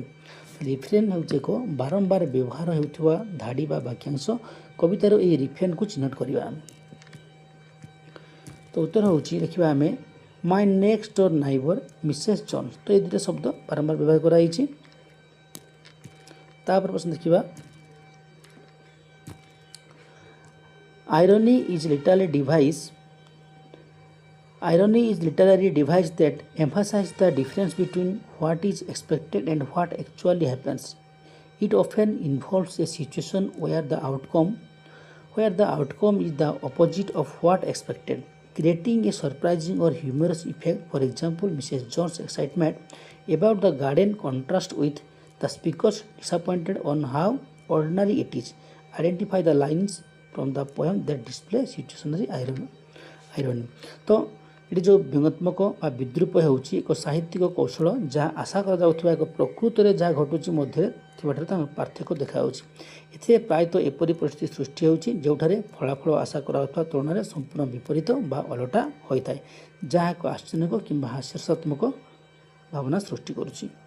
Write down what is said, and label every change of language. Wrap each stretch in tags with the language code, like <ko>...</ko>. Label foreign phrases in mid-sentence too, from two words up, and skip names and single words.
<or>ରିଫ୍ରେନ୍ ହେଉଛି ଏକ ବାରମ୍ବାର ବ୍ୟବହାର ହେଉଥିବା ଧାଡ଼ି ବା ବାକ୍ୟାଂଶ, କବିତାର ଏହି ରିଫ୍ରେନ୍କୁ ଚିହ୍ନଟ କରିବା। ତ ଉତ୍ତର ହେଉଛି ଦେଖିବା ଆମେ</or> <en>my next door neighbour Mrs. Jones,</en> <or>ତ ଏ ଦୁଇଟା ଶବ୍ଦ ବାରମ୍ବାର ବ୍ୟବହାର କରାଯାଇଛି। ତାପରେ ପ୍ରଶ୍ନ ଦେଖିବା</or> <en>Irony is literally device that emphasizes the difference between what is expected and what actually happens. It often involves a situation where the outcome is the opposite of what expected, creating a surprising or humorous effect. For example, Mrs. Jones' excitement about the garden contrasts with the speaker's disappointed on how ordinary it is. Identify the lines from the poem that display situationary irony.</en> <or>ତ ଏଠି ଯେଉଁ ବ୍ୟଙ୍ଗାତ୍ମକ ବା ବିଦ୍ରୂପ ହେଉଛି ଏକ ସାହିତ୍ୟିକ କୌଶଳ ଯାହା ଆଶା କରାଯାଉଥିବା ଏକ ପ୍ରକୃତରେ ଯାହା ଘଟୁଛି ମଧ୍ୟରେ ଥିବାଠାରେ ତାଙ୍କ ପାର୍ଥକ୍ୟ ଦେଖାଯାଉଛି। ଏଥିରେ ପ୍ରାୟତଃ ଏପରି ପରିସ୍ଥିତି ସୃଷ୍ଟି ହେଉଛି ଯେଉଁଠାରେ ଫଳାଫଳ ଆଶା କରାଯାଉଥିବା ତୁଳନାରେ ସମ୍ପୂର୍ଣ୍ଣ ବିପରୀତ ବା ଓଲଟା ହୋଇଥାଏ, ଯାହା ଏକ ଆଶ୍ଚର୍ଯ୍ୟଜନକ କିମ୍ବା ହାସ୍ୟାତ୍ମକ ଭାବନା ସୃଷ୍ଟି କରୁଛି।</or>